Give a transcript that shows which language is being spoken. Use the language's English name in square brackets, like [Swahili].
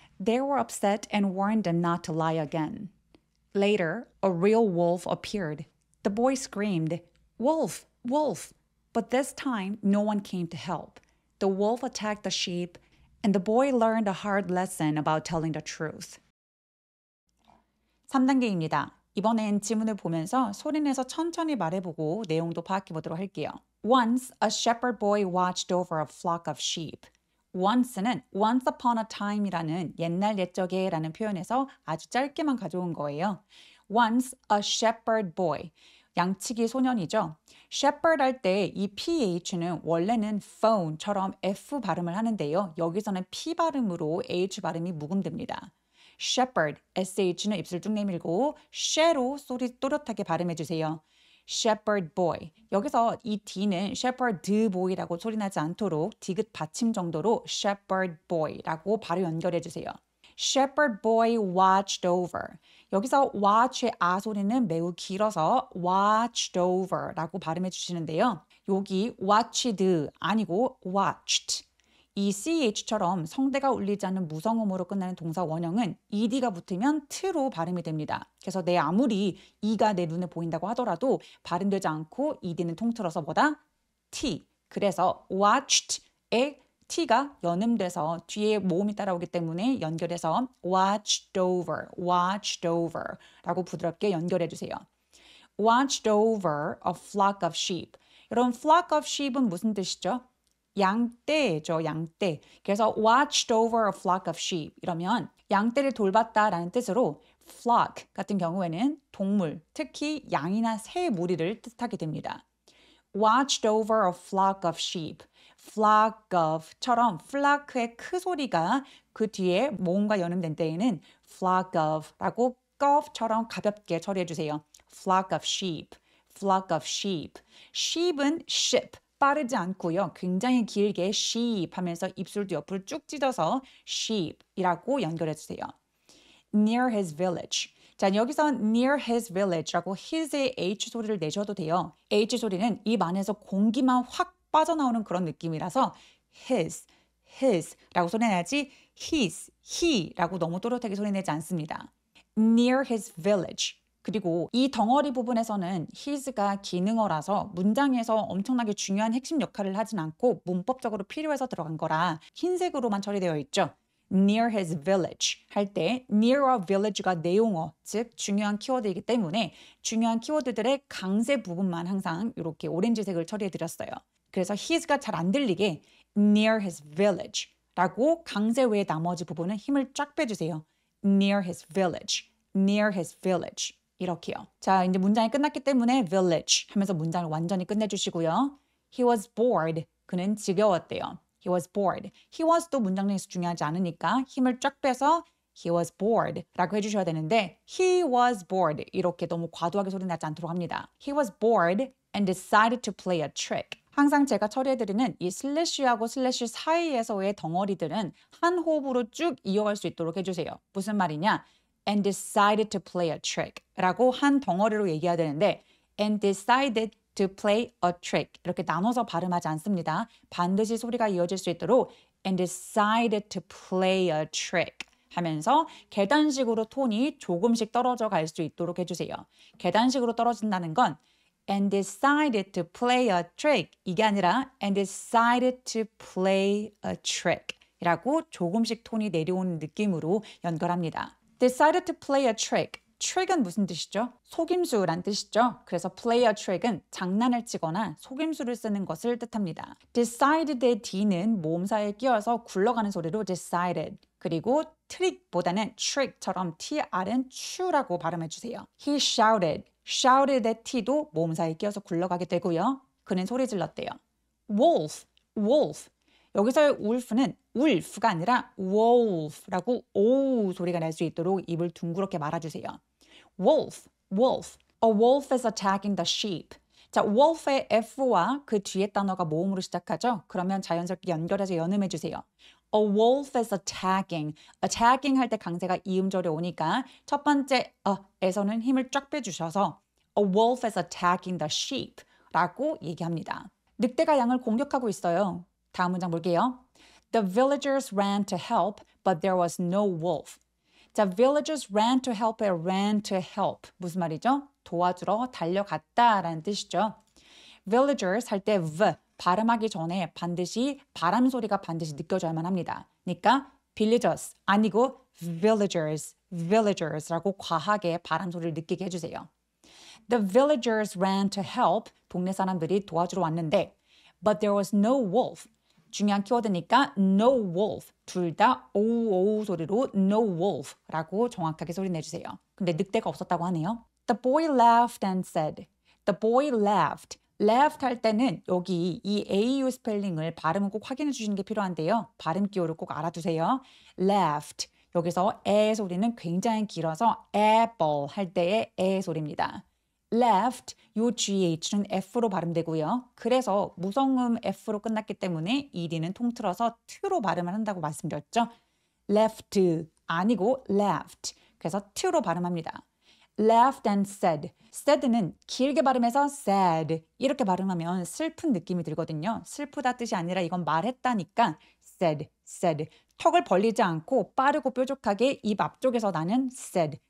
[English] They were upset and warned them not to lie again. Later, a real wolf appeared. The boy screamed, "Wolf! Wolf!" But this time, no one came to help. The wolf attacked the sheep, and the boy learned a hard lesson about telling the truth. [Korean] 3단계입니다. 이번엔 지문을 보면서 소리내서 천천히 말해보고 내용도 파악해보도록 할게요. [English] Once, a shepherd boy watched over a flock of sheep. [Korean] Once는 [English] once upon a time [Korean] 이라는 옛날 옛적에라는 표현에서 아주 짧게만 가져온 거예요. [English] Once, a shepherd boy. [Korean] 양치기 소년이죠. shepherd 할 때 이 ph는 원래는 phone처럼 f 발음을 하는데요. 여기서는 p 발음으로 h 발음이 묵음됩니다. shepherd, sh는 입술 쭉 내밀고 she로 소리 또렷하게 발음해 주세요. [English] shepherd boy. [Korean] 여기서 이 D는 [English] shepherd boy [Korean] 라고 소리나지 않도록 디귿 받침 정도로 shepherd boy라고 바로 연결해 주세요. [English] shepherd boy watched over. [Korean] 여기서 watch의 아 소리는 매우 길어서 [English] watched over [Korean] 라고 발음해 주시는데요. 여기 watched 아니고 watched. 이 ch처럼 성대가 울리지 않는 무성음으로 끝나는 동사 원형은 ed가 붙으면 t로 발음이 됩니다. 그래서 내 아무리 e가 내 눈에 보인다고 하더라도 발음되지 않고 ed는 통틀어서 뭐다? [English] t. [Korean] 그래서 watched의 t가 연음돼서 뒤에 모음이 따라오기 때문에 연결해서 [English] watched over [Korean] 라고 부드럽게 연결해 주세요. [English] watched over a flock of sheep. [Korean] 여러분, flock of sheep은 무슨 뜻이죠? 양떼죠, 양떼. 그래서 [English] watched over a flock of sheep [Korean] 이러면 양떼를 돌봤다라는 뜻으로 flock 같은 경우에는 동물, 특히 양이나 새 무리를 뜻하게 됩니다. [English] watched over a flock of sheep. flock of [Korean] 처럼 flock의 크 소리가 그 뒤에 모음과 연음된 때에는 flock of라고 of처럼 가볍게 처리해 주세요. [English] flock of sheep, flock of sheep. [Korean] sheep은 ship. 빠르지 않고요. 굉장히 길게 sheep 하면서 입술도 옆으로 쭉 찢어서 sheep이라고 연결해 주세요. [English] near his village. [Korean] 자, 여기서 near his village라고 his의 H 소리를 내셔도 돼요. H 소리는 입 안에서 공기만 확 빠져나오는 그런 느낌이라서 his라고 소리내야지 he라고 너무 또렷하게 소리내지 않습니다. [English] near his village. [Korean] 그리고 이 덩어리 부분에서는 his가 기능어라서 문장에서 엄청나게 중요한 핵심 역할을 하진 않고 문법적으로 필요해서 들어간 거라 흰색으로만 처리되어 있죠. [English] near his village [Korean] 할 때 [English] near a village [Korean] 가 내용어, 즉 중요한 키워드이기 때문에 중요한 키워드들의 강세 부분만 항상 이렇게 오렌지색을 처리해 드렸어요. 그래서 his가 잘 안 들리게 [English] near his village [Korean] 라고 강세 외의 나머지 부분은 힘을 쫙 빼주세요. [English] near his village, near his village. [Korean] 이렇게요. 자, 이제 문장이 끝났기 때문에 village 하면서 문장을 완전히 끝내주시고요. [English] He was bored. [Korean] 그는 지겨웠대요. [English] He was bored. [Korean] He was도 문장 내에서 중요하지 않으니까 힘을 쫙 빼서 [English] He was bored [Korean] 라고 해주셔야 되는데 He was bored 이렇게 너무 과도하게 소리 나지 않도록 합니다. [English] He was bored and decided to play a trick. [Korean] 항상 제가 처리해드리는 이 슬래시하고 슬래시 사이에서의 덩어리들은 한 호흡으로 쭉 이어갈 수 있도록 해주세요. 무슨 말이냐? [English] and decided to play a trick [Korean] 라고 한 덩어리로 얘기해야 되는데 and decided to play a trick 이렇게 나눠서 발음하지 않습니다. 반드시 소리가 이어질 수 있도록 [English] and decided to play a trick [Korean] 하면서 계단식으로 톤이 조금씩 떨어져 갈 수 있도록 해주세요. 계단식으로 떨어진다는 건 [English] and decided to play a trick [Korean] 이게 아니라 and decided to play a trick 이라고 조금씩 톤이 내려오는 느낌으로 연결합니다. [English] decided to play a trick. [Korean] trick은 무슨 뜻이죠? 속임수란 뜻이죠. 그래서 [English] play a trick [Korean] 은 장난을 치거나 속임수를 쓰는 것을 뜻합니다. decided의 D는 모음사에 끼어서 굴러가는 소리로 decided. 그리고 트릭보다는 trick처럼 TR은 추라고 발음해 주세요. [English] He shouted. [Korean] shouted의 T도 모음사에 끼어서 굴러가게 되고요. 그는 소리 질렀대요. wolf. 여기서의 wolf는 wolf가 아니라 wolf라고 오 소리가 날 수 있도록 입을 둥그렇게 말아주세요. [English] wolf. A wolf is attacking the sheep. [Korean] 자, wolf의 F와 그 뒤에 단어가 모음으로 시작하죠. 그러면 자연스럽게 연결해서 연음해 주세요. [English] A wolf is attacking. [Korean] attacking 할 때 강세가 이음절에 오니까 첫 번째 에서는 힘을 쫙 빼주셔서 [English] A wolf is attacking the sheep [Korean] 라고 얘기합니다. 늑대가 양을 공격하고 있어요. 다음 문장 볼게요. [English] The villagers ran to help, but there was no wolf. 자, villagers ran to help. [Korean] 무슨 말이죠? 도와주러 달려갔다라는 뜻이죠. villagers 할 때 발음하기 전에 반드시 바람 소리가 반드시 느껴져야만 합니다. 그러니까 villagers 아니고 villagers라고 과하게 바람 소리를 느끼게 해주세요. [English] The villagers ran to help. [Korean] 동네 사람들이 도와주러 왔는데 [English] but there was no wolf. [Korean] 중요한 키워드니까 [English] no wolf. [Korean] 둘 다 오우 소리로 [English] no wolf [Korean] 라고 정확하게 소리 내주세요. 근데 늑대가 없었다고 하네요. [English] The boy laughed and said. The boy laughed. [Korean] laughed 할 때는 여기 이 AU 스펠링을 발음을 꼭 확인해 주시는 게 필요한데요. 발음 기호를 꼭 알아두세요. [English] laughed. [Korean] 여기서 에 소리는 굉장히 길어서 apple 할 때의 에 소리입니다. left 요 GH는 F로 발음되고요. 그래서 무성음 F로 끝났기 때문에 ED는 통틀어서 T로 발음을 한다고 말씀드렸죠. left 아니고 left. 그래서 T로 발음합니다. [English] laughed and said. [Korean] said는 길게 발음해서 sad 이렇게 발음하면 슬픈 느낌이 들거든요. 슬프다 뜻이 아니라 이건 말했다니까 said. 턱을 벌리지 않고 빠르고 뾰족하게 입 앞쪽에서 나는 said.